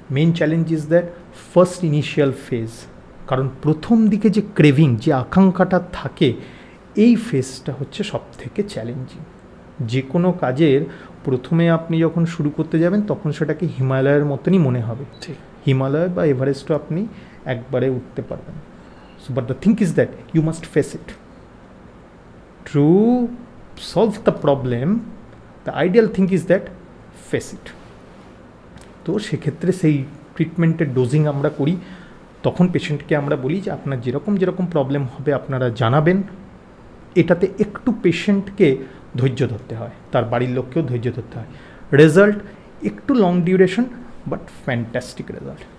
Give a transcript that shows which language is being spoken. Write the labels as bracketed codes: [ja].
[en] main challenge is that first initial phase, [bn] কারণ প্রথম দিকে যে ক্রেভিং, যে আকাঙ্ক্ষাটা থাকে, এই ফেজটা হচ্ছে সব থেকে চ্যালেঞ্জিং। যে কোনো কাজের প্রথমে আপনি যখন শুরু করতে যাবেন তখন সেটাকে হিমালয়ের মতনই মনে হবে, ঠিক হিমালয় বা এভারেস্টও আপনি একবারে উঠতে পারবেন। [en] So, but the thing is that you must face it. To solve the problem, the ideal thing is that face it. [bn] তো সেক্ষেত্রে সেই ট্রিটমেন্টের ডোজিং আমরা করি, তখন পেশেন্টকে আমরা বলি যে আপনার যেরকম প্রবলেম হবে আপনারা জানাবেন। এটাতে একটু পেশেন্টকে ধৈর্য ধরতে হয়, তার বাড়ির লোককেও ধৈর্য ধরতে হয়। রেজাল্ট একটু long duration but fantastic result.